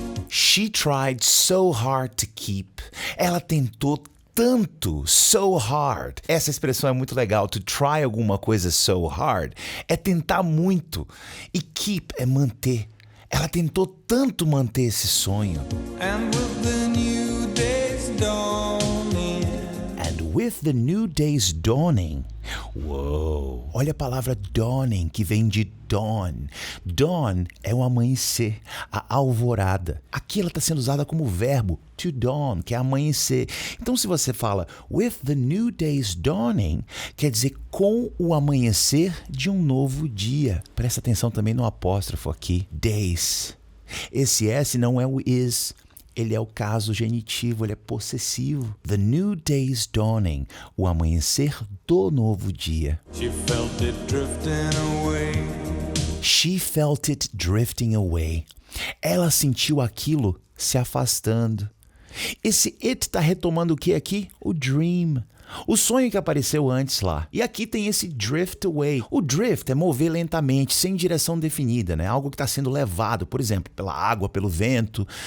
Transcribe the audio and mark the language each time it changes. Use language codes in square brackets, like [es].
[en] She tried so hard to keep. [pt] Ela tentou tanto, so hard. Essa expressão é muito legal. To try alguma coisa so hard é tentar muito. E keep é manter. Ela tentou tanto manter esse sonho. [en] And with the new days dawning. And with the new days dawning. [pt] Uou! Olha a palavra dawning, que vem de dawn. Dawn é o amanhecer, a alvorada. Aqui ela está sendo usada como verbo, to dawn, que é amanhecer. Então, se você fala [en] with the new days dawning, [pt] quer dizer com o amanhecer de um novo dia. Presta atenção também no apóstrofo aqui, days. Esse S não é o is. Ele é o caso genitivo, ele é possessivo. [en] The new day's dawning, [pt] o amanhecer do novo dia. [en] She felt it drifting away. She felt it drifting away. [pt] Ela sentiu aquilo se afastando. Esse it está retomando o que aqui? O dream. O sonho que apareceu antes lá. E aqui tem esse drift away. O drift é mover lentamente, sem direção definida, né? Algo que está sendo levado, por exemplo, pela água, pelo vento.